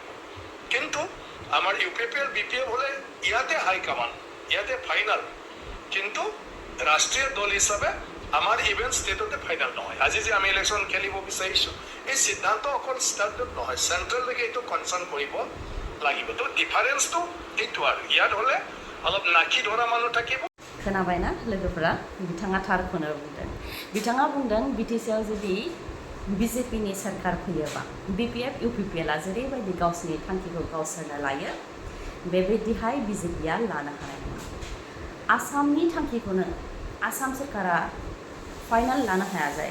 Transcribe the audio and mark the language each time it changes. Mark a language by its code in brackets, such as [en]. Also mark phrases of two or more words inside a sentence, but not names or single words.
[as] কিন্তু আমাৰ UPPL BPF হ'লে ইয়াতে হাইকমাণ্ড, ইয়াতে ফাইনেল, কিন্তু ৰাষ্ট্ৰীয় দল হিচাপে আমাৰ ইভেন ষ্টেটতে ফাইনেল নহয়। আজি যে আমি ইলেকশ্যন খেলিব বিচাৰিছোঁ এই সিদ্ধান্ত অকল ষ্টেটত নহয়, চেণ্ট্ৰেললৈকে এইটো কনচাৰ্ণ কৰিব লাগিব। তো ডিফাৰেঞ্চটো এইটো আৰু ইয়াত হ'লে অলপ নাকি ধৰা মানুহ থাকিব। [brx] खोनाबायना लोगोफोरा? बिथाङा थारखौनो बुंदों। बिथाङा बुंदों BTCआव जुदि बिजेपिनि सोरखार फैयोबा BPF UPPLआ जेरैबायदि गावसोरनि थांखिखौ गावसोरनो लायो बेबायदिहाय बिजेपिआ लानो हानाय नङा। आसामनि थांखिखौनो आसाम सोरखारा फाइनाल लानो हाया जायो।